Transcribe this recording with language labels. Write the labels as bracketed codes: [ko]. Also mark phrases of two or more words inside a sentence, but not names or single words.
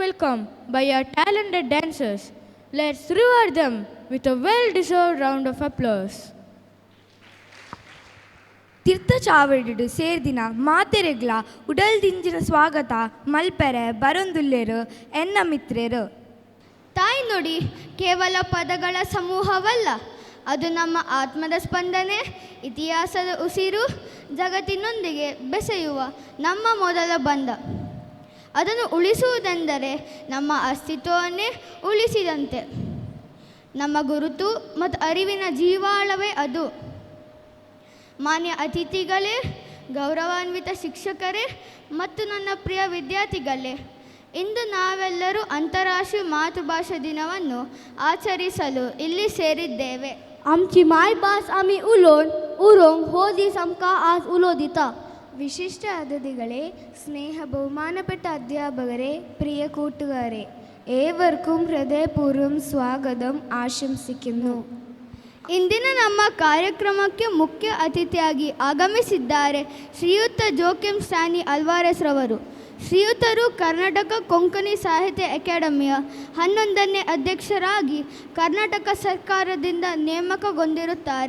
[en] performed by our talented dancers. Let's reward them with a well-deserved round of applause. [tcy] ತೀರ್ಥ ಚಾವಡಿಡು ಸೇರ್ದಿನ ಮಾತೆರೆಗ್ಲ ಉಡಲ್ದಿಂಜಿನ ಸ್ವಾಗತ ಮಲ್ಪೆರೆ ಬರೊಂದುಲ್ಲೆರು ಎನ್ನ ಮಿತ್ರೆರು. [kn] ತಾಯಿ ನುಡಿ ಕೇವಲ ಪದಗಳ ಸಮೂಹವಲ್ಲ, ಅದು ನಮ್ಮ ಆತ್ಮದ ಸ್ಪಂದನೆ, ಇತಿಹಾಸದ ಉಸಿರು, ಜಗತ್ತಿನೊಂದಿಗೆ ಬೆಸೆಯುವ ನಮ್ಮ ಮೊದಲ ಬಂಧ. ಅದನ್ನು ಉಳಿಸುವುದೆಂದರೆ ನಮ್ಮ ಅಸ್ತಿತ್ವವನ್ನೇ ಉಳಿಸಿದಂತೆ. ನಮ್ಮ ಗುರುತು ಮತ್ತು ಅರಿವಿನ ಜೀವಾಳವೇ ಅದು. ಮಾನ್ಯ ಅತಿಥಿಗಳೇ, ಗೌರವಾನ್ವಿತ ಶಿಕ್ಷಕರೇ ಮತ್ತು ನನ್ನ ಪ್ರಿಯ ವಿದ್ಯಾರ್ಥಿಗಳೇ, ಇಂದು ನಾವೆಲ್ಲರೂ ಅಂತಾರಾಷ್ಟ್ರೀಯ ಮಾತೃಭಾಷಾ ದಿನವನ್ನು ಆಚರಿಸಲು ಇಲ್ಲಿ ಸೇರಿದ್ದೇವೆ. [kok] आमची मायभास आम्ही उलोवंक हो दीस आमकां आज उलो दिता. [ml] വിശിഷ്ട അതിഥികളെ, സ്നേഹ ബഹുമാനപ്പെട്ട അധ്യാപകരെ, പ്രിയ കൂട്ടുകാരെ, ഏവർക്കും ഹൃദയപൂർവ്വം സ്വാഗതം ആശംസിക്കുന്നു. [kn] ಇಂದಿನ ನಮ್ಮ ಕಾರ್ಯಕ್ರಮಕ್ಕೆ ಮುಖ್ಯ ಅತಿಥಿಯಾಗಿ ಆಗಮಿಸಿದ್ದಾರೆ ಶ್ರೀಯುತ ಜೋಕಿಮ್ ಸ್ಟ್ಯಾನಿ ಅಲ್ವಾರೆಸ್ ರವರು. ಶ್ರೀಯುತರು ಕರ್ನಾಟಕ ಕೊಂಕಣಿ ಸಾಹಿತ್ಯ ಅಕಾಡೆಮಿಯ 11ನೇ ಅಧ್ಯಕ್ಷರಾಗಿ ಕರ್ನಾಟಕ ಸರ್ಕಾರದಿಂದ ನೇಮಕಗೊಂಡಿರುತ್ತಾರೆ.